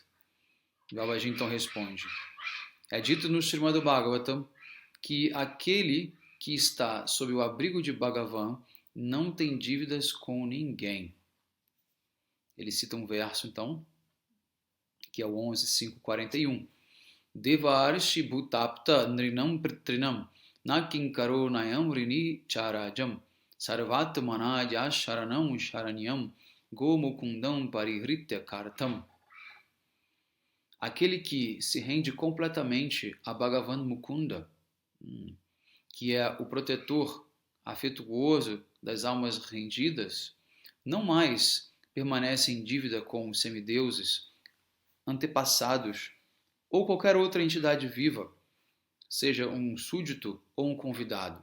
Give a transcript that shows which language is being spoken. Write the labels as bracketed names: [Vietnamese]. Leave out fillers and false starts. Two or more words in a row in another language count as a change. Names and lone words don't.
[Portuguese] Babaji então responde, é dito no Srimad Bhagavatam que aquele que está sob o abrigo de Bhagavan não tem dívidas com ninguém. Ele cita um verso, então, que é o 11.5.41. [Sanskrit] Devarshi bhutapta nrinam pritrinam Na kinkaro nayam rini charajam sarvatmana sharanam sharanyam gomukundam parihritya kartam. [Portuguese] Aquele que se rende completamente a Bhagavan Mukunda, que é o protetor afetuoso das almas rendidas, não mais permanece em dívida com os semideuses, antepassados ou qualquer outra entidade viva, seja um súdito ou um convidado.